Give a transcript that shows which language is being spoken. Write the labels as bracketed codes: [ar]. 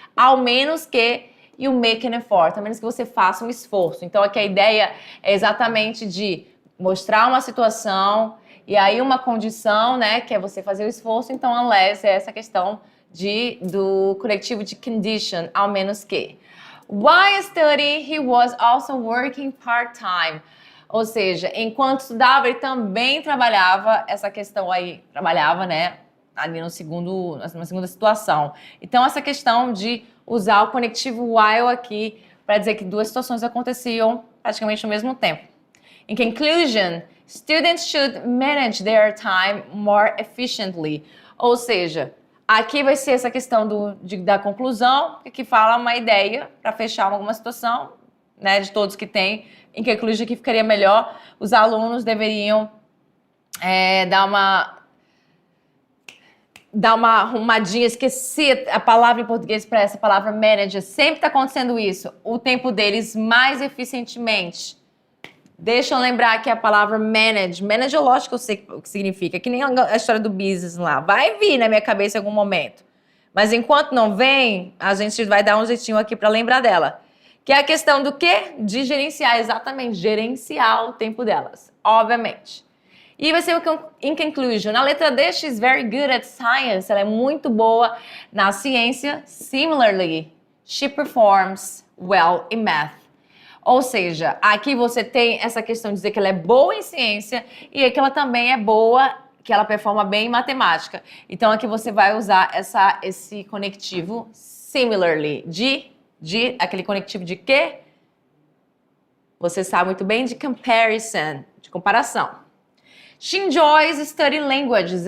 [pt] Ao menos que [en] you make an effort. [pt] A menos que você faça um esforço. Então aqui a ideia é exatamente de mostrar uma situação e aí uma condição, né? Que é você fazer o esforço. Então unless é essa questão do conectivo de condition. Ao menos que. [en] While studying, he was also working part-time. [pt] Ou seja, enquanto estudava, ele também trabalhava, essa questão aí, trabalhava, né, ali na segunda situação. Então, essa questão de usar o conectivo while aqui para dizer que duas situações aconteciam praticamente ao mesmo tempo. [en] In conclusion, students should manage their time more efficiently. [pt] Ou seja, aqui vai ser essa questão da conclusão, que fala uma ideia para fechar alguma situação, né, de todos que tem, em que conclusion que ficaria melhor. Os alunos deveriam dar uma arrumadinha, esqueci a palavra em português para essa palavra manager. Sempre está acontecendo isso, o tempo deles mais eficientemente. Deixa eu lembrar que a palavra manage. Manager, lógico que eu sei o que significa. Que nem a história do business lá. Vai vir na minha cabeça em algum momento. Mas enquanto não vem, a gente vai dar um jeitinho aqui para lembrar dela. Que é a questão do quê? De gerenciar, exatamente. Gerenciar o tempo delas, obviamente. E vai ser o in conclusion. Na letra D, [en] she's very good at science. [pt] Ela é muito boa na ciência. [en] Similarly, she performs well in math. [pt] Ou seja, aqui você tem essa questão de dizer que ela é boa em ciência e que ela também é boa, que ela performa bem em matemática. Então aqui você vai usar esse conectivo similarly, aquele conectivo de quê? Você sabe muito bem, de comparison, de comparação. [en] She enjoys studying languages.